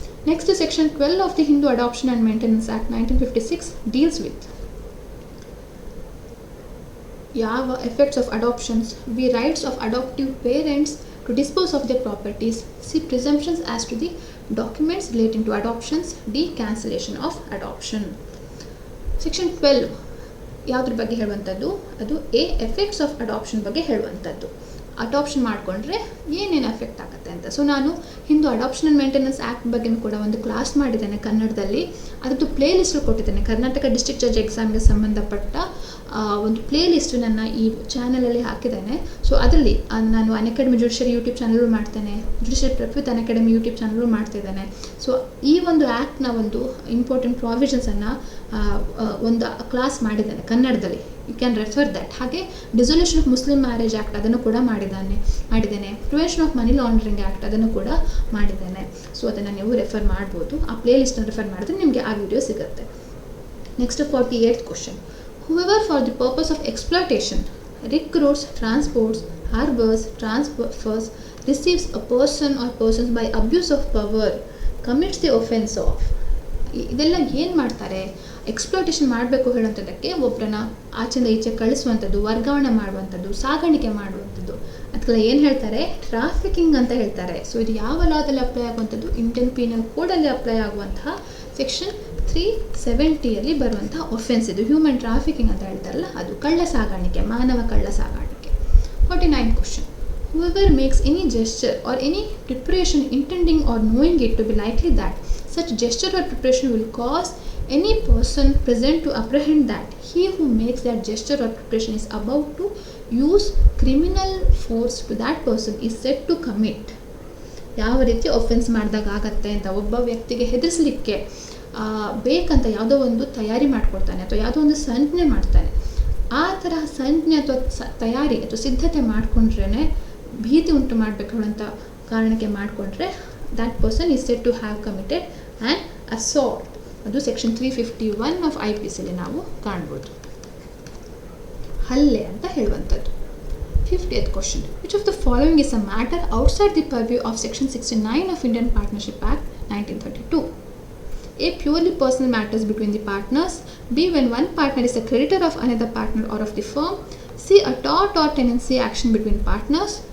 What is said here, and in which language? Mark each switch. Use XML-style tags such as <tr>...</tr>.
<en>Next section 12 of the Hindu adoption and maintenance act 1956 deals with ಯಾವ effects of adoptions, B rights of adoptive parents, to dispose of their properties. C. Presumptions as to the documents relating to adoptions. D. Cancellation of adoption.</en> <kn>Section 12 ಯಾವುದ್ರ ಬಗ್ಗೆ ಹೇಳುವಂಥದ್ದು? ಅದು A effects of adoption ಬಗ್ಗೆ ಹೇಳುವಂಥದ್ದು. Adoption ಮಾಡಿಕೊಂಡ್ರೆ ಏನೇನು effect ಆಗುತ್ತೆ ಅಂತ. ಸೊ ನಾನು Hindu adoption and maintenance act ಬಗ್ಗೆ ಕೂಡ ಒಂದು ಕ್ಲಾಸ್ ಮಾಡಿದ್ದೇನೆ ಕನ್ನಡದಲ್ಲಿ. ಅದರದ್ದು ಪ್ಲೇ ಲಿಸ್ಟು ಕೊಟ್ಟಿದ್ದೇನೆ. ಕರ್ನಾಟಕ ಡಿಸ್ಟ್ರಿಕ್ಟ್ ಜಡ್ಜ್ ಎಕ್ಸಾಮ್ಗೆ ಸಂಬಂಧಪಟ್ಟ ಒಂದು ಪ್ಲೇ ಲಿಸ್ಟು ನನ್ನ ಈ ಚಾನಲಲ್ಲಿ ಹಾಕಿದ್ದೇನೆ. ಸೊ ಅದರಲ್ಲಿ ನಾನು ಅನ್ಅಕಾಡೆಮಿ ಜುಡಿಷಿಯರಿ ಯೂಟ್ಯೂಬ್ ಚಾನಲ್ ಮಾಡ್ತೇನೆ, judiciary prep with Unacademy YouTube channel ಮಾಡ್ತಿದ್ದೇನೆ. ಸೊ ಈ ಒಂದು ಆ್ಯಕ್ಟ್ನ ಒಂದು ಇಂಪಾರ್ಟೆಂಟ್ ಪ್ರಾವಿಷನ್ಸನ್ನು ಒಂದು ಕ್ಲಾಸ್ ಮಾಡಿದ್ದೇನೆ ಕನ್ನಡದಲ್ಲಿ.</kn> <en>You can refer that.</en> <kn>ಹಾಗೆ dissolution of Muslim marriage act ಅದನ್ನು ಕೂಡ ಮಾಡಿದ್ದೇನೆ. Prevention of money laundering act ಅದನ್ನು ಕೂಡ ಮಾಡಿದ್ದೇನೆ. ಸೊ ಅದನ್ನು ನೀವು ರೆಫರ್ ಮಾಡ್ಬೋದು. ಆ ಪ್ಲೇ ಲಿಸ್ಟನ್ನು ರೆಫರ್ ಮಾಡಿದ್ರೆ ನಿಮಗೆ ಆ ವಿಡಿಯೋ ಸಿಗುತ್ತೆ.</kn> <en>Next 48th question. Whoever for the purpose of exploitation recruits, transports, harbors, transfers, receives a person or persons by abuse of power commits the offence of.</en> <kn>ಇದೆಲ್ಲ ಏನು ಮಾಡ್ತಾರೆ? ಎಕ್ಸ್ಪ್ಲೋಟೇಷನ್ ಮಾಡಬೇಕು ಹೇಳುವಂಥದ್ದಕ್ಕೆ ಒಬ್ಬರನ್ನ ಆಚೆಯಿಂದ ಈಚೆ ಕಳಿಸುವಂಥದ್ದು, ವರ್ಗಾವಣೆ ಮಾಡುವಂಥದ್ದು, ಸಾಗಾಣಿಕೆ ಮಾಡುವಂಥದ್ದು, ಅದಕ್ಕೆಲ್ಲ ಏನು ಹೇಳ್ತಾರೆ? ಟ್ರಾಫಿಕಿಂಗ್ ಅಂತ ಹೇಳ್ತಾರೆ. ಸೊ ಇದು ಯಾವ ಲಾದಲ್ಲಿ ಅಪ್ಲೈ ಆಗುವಂಥದ್ದು? ಇಂಡಿಯನ್ ಪೀನಲ್ ಕೋಡಲ್ಲಿ ಅಪ್ಲೈ ಆಗುವಂತಹ ಸೆಕ್ಷನ್ 370ಯಲ್ಲಿ ಬರುವಂತಹ ಒಫೆನ್ಸ್ ಇದು. ಹ್ಯೂಮನ್ ಟ್ರಾಫಿಕಿಂಗ್ ಅಂತ ಹೇಳ್ತಾರಲ್ಲ ಅದು. ಕಳ್ಳ ಸಾಗಾಣಿಕೆ, ಮಾನವ ಕಳ್ಳ ಸಾಗಾಣಿಕೆ.</kn> <en>49th question. Whoever makes any gesture or any preparation intending or knowing it to be likely that such gesture or preparation will cause any person present to apprehend that he who makes that gesture or preparation is about to use criminal force to that person is said to commit.</en> <kn>ಯಾವ ರೀತಿ offence ಮಾಡಿದಾಗ ಆಗತ್ತೆ ಅಂತ, ಒಬ್ಬ ವ್ಯಕ್ತಿಗೆ ಹೆದರಿಸಲಿಕ್ಕೆ ಬೇಕಂತ ಯಾವುದೋ ಒಂದು ತಯಾರಿ ಮಾಡ್ಕೊಳ್ತಾನೆ ಅಥವಾ ಯಾವುದೋ ಒಂದು ಸಂಜ್ಞೆ ಮಾಡ್ತಾನೆ. ಆ ತರಹ ಸಂಜ್ಞೆ ಅಥವಾ ತಯಾರಿ ಅಥವಾ ಸಿದ್ಧತೆ ಮಾಡಿಕೊಂಡ್ರೇ, ಭೀತಿ ಉಂಟು ಮಾಡಬೇಕು ಅಂತ ಕಾರಣಕ್ಕೆ ಮಾಡಿಕೊಂಡ್ರೆ</kn> <en>That person is said to have committed and assault.</en> <kn>ಅದು ಸೆಕ್ಷನ್ 351 ಆಫ್ IPCಯಲ್ಲಿ ನಾವು ಕಾಣ್ಬೋದು. ಹಲ್ಲೆ ಅಂತ ಹೇಳುವಂಥದ್ದು.</kn> <en>50th question. Which of the following is a matter outside the purview of section 69 of Indian partnership act 1932? A. Purely personal matters between the partners. B. When one partner is a creditor of another partner or of the firm. C. A tort or tenancy action between partners.</en>